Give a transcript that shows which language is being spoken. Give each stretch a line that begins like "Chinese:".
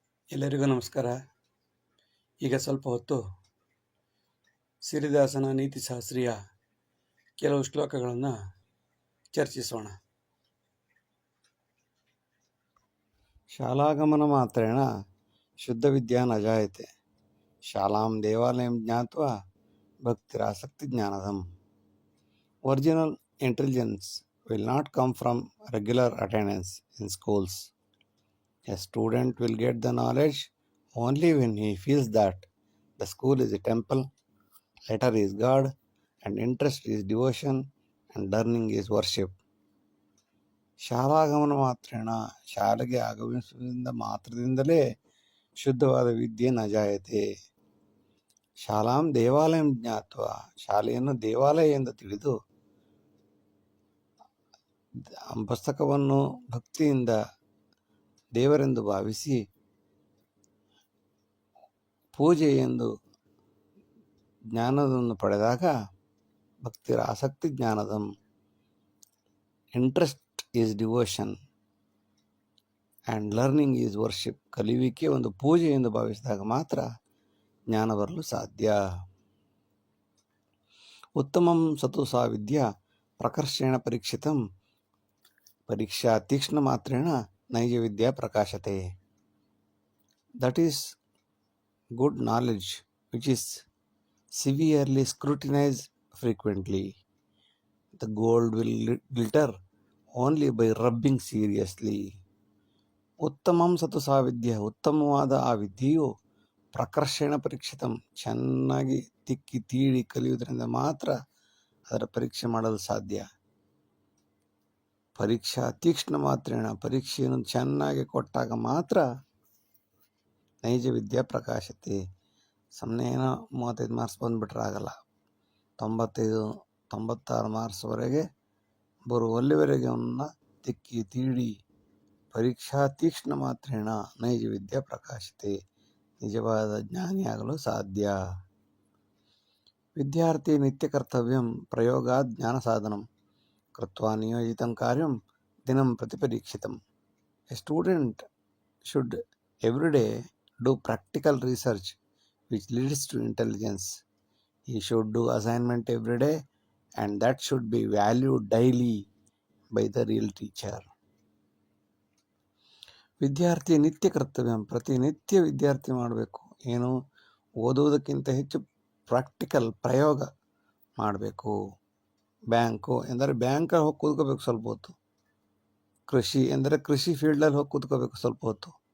Kannada: ಎಲ್ಲರಿಗೂ ನಮಸ್ಕಾರ. ಈಗ ಸ್ವಲ್ಪ ಹೊತ್ತು ಸಿರಿದಾಸನ ನೀತಿಶಾಸ್ತ್ರೀಯ ಕೆಲವು ಶ್ಲೋಕಗಳನ್ನು ಚರ್ಚಿಸೋಣ.
Sanskrit: ಶಾಲಾಗಮನ ಮಾತ್ರೇಣ ಶುದ್ಧ ವಿದ್ಯಾ ನ ಜಾಯತೆ, ಶಾಲಾಂ ದೇವಾಲಯಂ ಜ್ಞಾತ್ವಾ ಭಕ್ತಿರಾಸಕ್ತಿ ಜ್ಞಾನದಂ.
English: Original intelligence will not come from regular attendance in schools. A student will get the knowledge only when he feels that the school is a temple, letter is God, and interest is devotion, and learning is worship.
Sanskrit: ಶಾಲಾಗಮನ ಮಾತ್ರೇಣ,
Kannada: ಶಾಲೆಗೆ ಆಗಮಿಸುವುದರಿಂದ ಮಾತ್ರದಿಂದಲೇ ಶುದ್ಧವಾದ ವಿದ್ಯೆ
Sanskrit: ನ ಜಾಯತೆ. ಶಾಲಾಂ ದೇವಾಲಯಂ ಜ್ಞಾತ್ವ,
Kannada: ಶಾಲೆಯನ್ನು ದೇವಾಲಯ ಎಂದು ತಿಳಿದು ಪುಸ್ತಕವನ್ನು ಭಕ್ತಿಯಿಂದ ದೇವರೆಂದು ಭಾವಿಸಿ ಪೂಜೆ ಎಂದು ಜ್ಞಾನವನ್ನು ಪಡೆದಾಗ
Sanskrit: ಭಕ್ತಿರ ಆಸಕ್ತಿ ಜ್ಞಾನದಂ.
English: Interest is devotion and learning is worship.
Kannada: ಕಲಿಯುವಿಕೆ ಒಂದು ಪೂಜೆ ಎಂದು ಭಾವಿಸಿದಾಗ ಮಾತ್ರ ಜ್ಞಾನ ಬರಲು ಸಾಧ್ಯ.
Sanskrit: ಉತ್ತಮಂ ಸತು ಸಾ ವಿದ್ಯಾ ಪ್ರಕರ್ಷೇಣ ಪರೀಕ್ಷಿತಂ, ಪರೀಕ್ಷಾ ತೀಕ್ಷ್ಣ ಮಾತ್ರೇಣ ನೈಜ ವಿದ್ಯಾ ಪ್ರಕಾಶತೆ.
English: That is good knowledge which is severely scrutinize frequently. The gold will glitter only by rubbing seriously.
Sanskrit: ಉತ್ತಮಂ ಸತು ಸಾ ವಿದ್ಯೆ,
Kannada: ಉತ್ತಮವಾದ ಆ ವಿದ್ಯೆಯು
Sanskrit: ಪ್ರಕರ್ಷಣ ಪರೀಕ್ಷಿತಂ,
Kannada: ಚೆನ್ನಾಗಿ ತಿಕ್ಕಿ ತೀಡಿ ಕಲಿಯುವುದರಿಂದ ಮಾತ್ರ ಅದರ ಪರೀಕ್ಷೆ ಮಾಡಲು ಸಾಧ್ಯ.
Sanskrit: ಪರೀಕ್ಷಾ ತೀಕ್ಷ್ಣ ಮಾತ್ರೇಣ,
Kannada: ಪರೀಕ್ಷೆಯನ್ನು ಚೆನ್ನಾಗಿ ಕೊಟ್ಟಾಗ ಮಾತ್ರ
Sanskrit: ನೈಜ ವಿದ್ಯಾ ಪ್ರಕಾಶತೆ.
Kannada: ಸುಮ್ಮನೆ ಏನೋ 35 ಮಾರ್ಕ್ಸ್ ಬಂದುಬಿಟ್ರೆ ಆಗಲ್ಲ. 96 ಮಾರ್ಕ್ಸ್ವರೆಗೆ ಬರುವಲ್ಲಿವರೆಗೆ ಅವನ್ನ ತಿಕ್ಕಿ ತೀಡಿ
Sanskrit: ಪರೀಕ್ಷಾ ತೀಕ್ಷ್ಣ ಮಾತ್ರೇಣ ನೈಜ ವಿದ್ಯಾ ಪ್ರಕಾಶತೆ,
Kannada: ನಿಜವಾದ ಜ್ಞಾನಿಯಾಗಲು ಸಾಧ್ಯ.
Sanskrit: ವಿದ್ಯಾರ್ಥಿ ನಿತ್ಯ ಕರ್ತವ್ಯಂ ಪ್ರಯೋಗಾತ್ ಜ್ಞಾನ ಸಾಧನಂ ಕೃತ್ವಾ ನಿಯೋಜಿತಂ ಕಾರ್ಯಂ ದಿನಂ ಪ್ರತಿಪರೀಕ್ಷಿತಂ.
English: A student should every day do practical research which leads to intelligence. He should do assignment every day and that should be valued daily by the real teacher.
Sanskrit: ವಿದ್ಯಾರ್ಥಿ ನಿತ್ಯ ಕರ್ತವ್ಯ,
Kannada: ಪ್ರತಿನಿತ್ಯ ವಿದ್ಯಾರ್ಥಿ ಮಾಡಬೇಕು. ಏನು, ಓದುವುದಕ್ಕಿಂತ ಹೆಚ್ಚು ಪ್ರಾಕ್ಟಿಕಲ್ ಪ್ರಯೋಗ ಮಾಡಬೇಕು. ಬ್ಯಾಂಕು ಎಂದರೆ ಬ್ಯಾಂಕಲ್ಲಿ ಹೋಗಿ ಕೂತ್ಕೋಬೇಕು ಸ್ವಲ್ಪ ಹೊತ್ತು. ಕೃಷಿ ಎಂದರೆ ಕೃಷಿ ಫೀಲ್ಡಲ್ಲಿ ಹೋಗಿ ಕೂತ್ಕೋಬೇಕು ಸ್ವಲ್ಪ ಹೊತ್ತು.